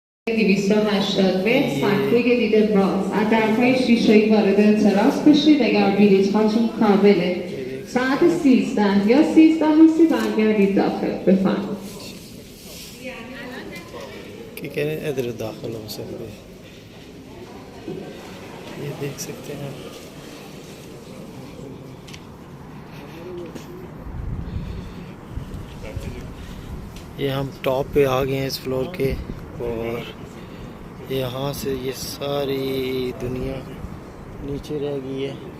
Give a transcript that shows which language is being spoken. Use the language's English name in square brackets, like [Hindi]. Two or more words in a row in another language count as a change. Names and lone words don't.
[Persian] 280 متر روی دید باز از درهای شیشه‌ای وارد تراس بشید. اگر بلیط هاتون کامله ساعت 13 یا 13:30 برگردید داخل. بفرمایید. [Hindi] कि कह रहे हैं इधर दाखिल हो सकते हैं, ये देख सकते हैं आप. ये हम टॉप पे आ गए हैं इस फ्लोर के, और यहाँ से ये सारी दुनिया नीचे रह गई है.